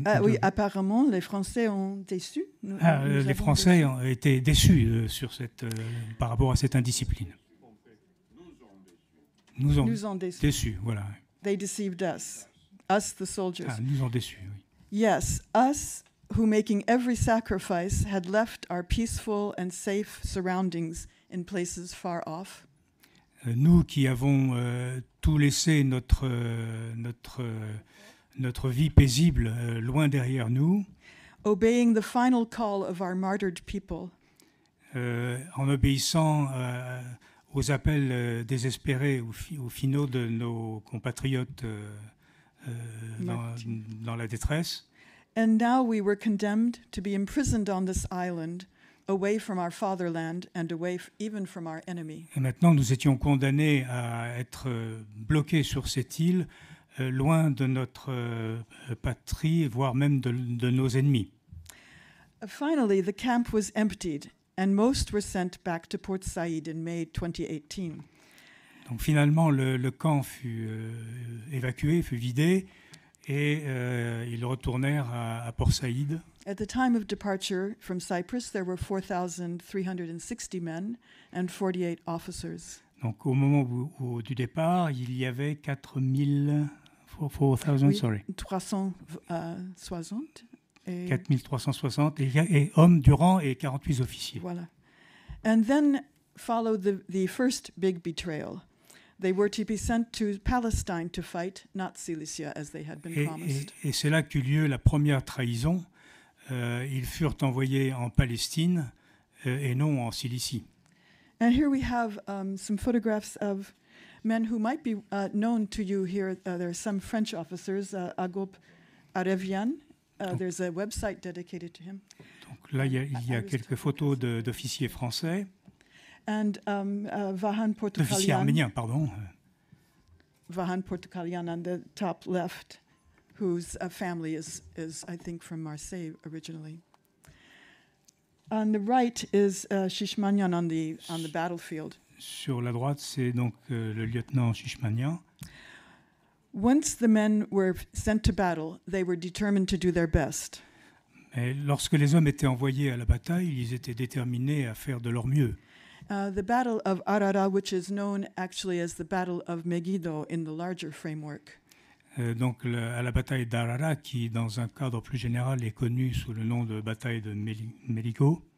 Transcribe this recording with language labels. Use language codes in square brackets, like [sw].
[fr] Oui, apparemment, les Français ont déçu. Les Français ont été déçus par rapport à cette indiscipline. Nous ont déçus, voilà. [en] They deceived us the soldiers. [fr] Nous ont déçus, oui. [en] Yes, us who, making every sacrifice, had left our peaceful and safe surroundings in places far off. [fr] Nous qui avons tout laissé notre vie paisible loin derrière nous, [en] obeying the final call of our martyred people, [fr] en obéissant aux appels désespérés ou finaux de nos compatriotes dans la détresse. [en] And now we were condemned to be imprisoned on this island, away from our fatherland and away even from our enemy. [fr] Et maintenant, nous étions condamnés à être bloqués sur cette île, loin de notre patrie, voire même de nos ennemis. [en] Finally, the camp was emptied, and most were sent back to Port Said in May 2018. [fr] Donc finalement, le camp fut évacué, fut vidé, et ils retournèrent à Port Saïd. At the time of departure from Cyprus, there were 4,360 men and 48 officers. Donc au moment du départ, il y avait 4,000 [en] sorry. [fr] 360. 4360 et hommes du rang et 48 officiers. Voilà. [en] And then followed the first big betrayal. They were to be sent to Palestine to fight, not Cilicia, as they had been promised. [fr] Et c'est là qu'eut lieu la première trahison. Ils furent envoyés en Palestine et non en Cilicie. [en] And here we have some photographs of men who might be known to you here. There are some French officers, Agop Arevian. There's a website dedicated to him. [fr] Donc là, il y a quelques photos d'officiers français. [en] And Vahan Portokalian. [fr] D'officiers arméniens, pardon. [en] Vahan Portokalian on the top left, whose family is, I think, from Marseille originally. On the right is Shishmanian on the battlefield. [fr] Sur la droite, c'est donc le lieutenant Shishmanian. [en] Once the men were sent to battle, they were determined to do their best. [fr] Et lorsque les hommes étaient envoyés à la bataille, ils étaient déterminés à faire de leur mieux. [en] The Battle of Arara, which is known actually as the Battle of Megiddo in the larger framework. [fr] Donc à la bataille d'Arara, qui dans un cadre plus général est connue sous le nom de bataille de Megiddo,